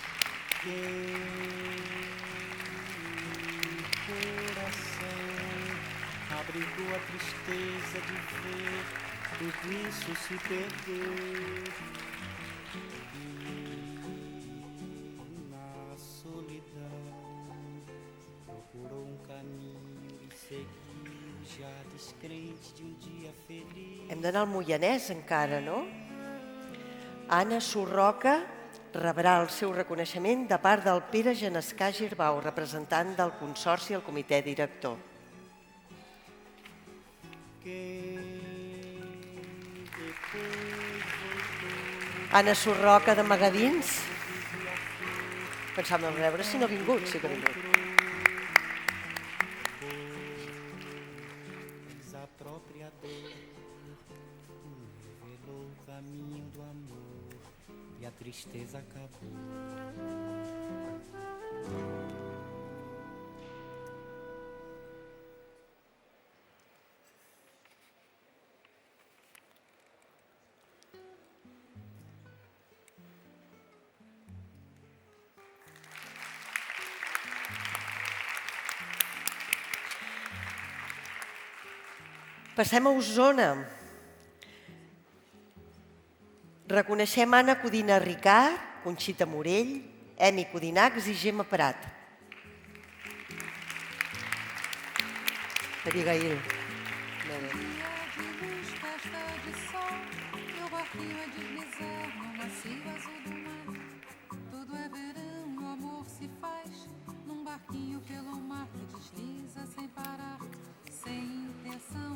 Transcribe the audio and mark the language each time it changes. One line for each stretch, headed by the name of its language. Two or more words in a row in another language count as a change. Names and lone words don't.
Portuguese: O coração abrigou a tristeza de ver tudo isso se perder. E na solidão procurou caminho e seguiu já descrente de dia feliz.
Catalan: Hem d'anar al Moianès encara, no? Anna Surroca rebrà el seu reconeixement de part del Pere Genescà Girbau, representant del Consorci al comitè director. Anna Surroca de Magadins. Pensàvem a veure si no ha vingut, sí que ha vingut.
Portuguese: pois a própria dor revelou o caminho do amor e a tristeza acabou.
Catalan: Passem a Osona. Reconeixem Anna Codina Ricard, Conxita Morell, Emi Codinacs i Gemma Prat. Abigail.
Portuguese: Tudo é verão, o amor se faz num barquinho pelo mar que desliza sem parar, sem intenção.